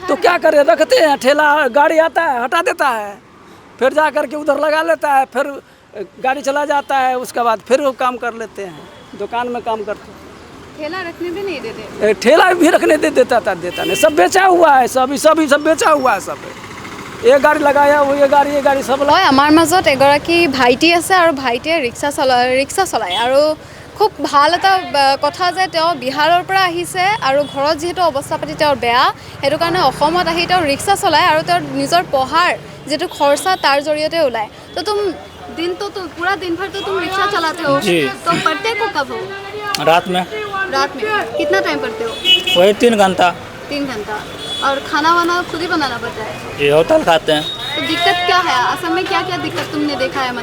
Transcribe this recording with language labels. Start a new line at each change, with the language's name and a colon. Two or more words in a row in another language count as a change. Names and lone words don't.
Hindi: तो क्या करें, रखते हैं ठेला, गाड़ी आता है हटा देता है, फिर जा कर के उधर लगा लेता है, फिर गाड़ी चला जाता है, उसके बाद फिर वो काम कर लेते हैं, दुकान में काम करते हैं। ठेला रखने भी नहीं देते? ठेला भी रखने देता नहीं, सब बेचा हुआ है, सब बेचा हुआ है, सब ये गाड़ी लगाया वो ये गाड़ी सब।
Assamese: আমাৰ মাজত এগৰাকী ভাইটি আছে আৰু ভাইটিয়ে ৰিক্সা চলায় আৰু খুব ভাল এটা কথা যে তেওঁ বিহাৰৰ পৰা আহিছে আৰু ঘৰত যেহেতু অৱস্থা পাতি তেওঁৰ বেয়া, সেইটো কাৰণে অসমত আহি তেওঁ ৰিক্সা চলায় আৰু তেওঁৰ নিজৰ পঢ়াৰ যিটো খৰচা তাৰ জৰিয়তে ওলায়।
Hindi: তো तुम पूरा दिन भर तो तुम रिक्शा चलाते हो जी। तो पढ़ते को कब हो? रात में कितना टाइम पढ़ते हो? वही 3 घंटा। 3 घंटा। और खाना वाना खुद ही बनाना पड़ता है? ये होटल खाते हैं। तो दिक्कत क्या है असम में? क्या क्या दिक्कत तुमने देखा है?